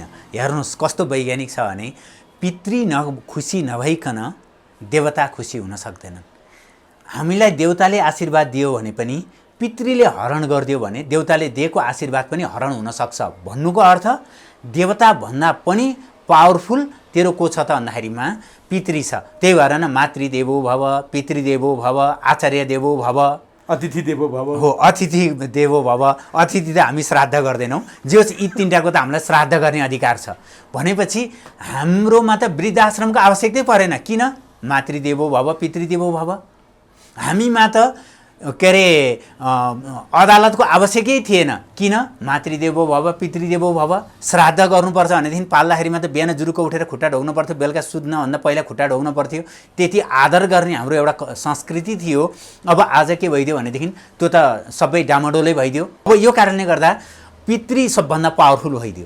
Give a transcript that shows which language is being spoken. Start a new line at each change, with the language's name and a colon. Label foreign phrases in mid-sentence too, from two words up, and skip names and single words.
Nepali: हेर्नुहोस् कस्तो वैज्ञानिक छ भने पितृ खुसी नभइकन देवता खुसी हुन सक्दैनन्। हामीलाई देवताले आशीर्वाद दियो भने पनि पितृले हरण गरिदियो भने देवताले दिएको आशीर्वाद पनि हरण हुनसक्छ। भन्नुको अर्थ देवताभन्दा पनि पावरफुल तेरो को छ त भन्दाखेरिमा पितृ छ। त्यही भएर
Sanskrit: न मातृदेवो भव, पितृदेवो भव, आचार्य देवो भव, अतिथि देवो भव
Nepali: हो।
Sanskrit: अतिथि देवो भव,
Nepali: अतिथि त हामी श्राद्ध गर्दैनौँ, जे होस् यी तिनटाको त हामीलाई श्राद्ध गर्ने अधिकार छ भनेपछि हाम्रोमा त वृद्धाश्रमको आवश्यकतै परेन। किन?
Sanskrit: मातृदेवो भव, पितृदेवो भव।
Nepali: हामीमा त के अरे अदालतको आवश्यकै थिएन। किन?
Sanskrit: मातृदेवो भव, पितृदेवो भव।
Nepali: श्राद्ध गर्नुपर्छ भनेदेखि पाल्दाखेरिमा त बिहान जुरुको उठेर खुट्टा ढोग्नु पर्थ्यो, बेलुका सुत्नभन्दा पहिला खुट्टा ढोग्नु पर्थ्यो। त्यति आदर गर्ने हाम्रो एउटा संस्कृति थियो। अब आज के भइदियो भनेदेखि त्यो त सबै डामाडोलै भइदियो। अब यो कारणले गर्दा पितृ सबभन्दा पावरफुल भइदियो।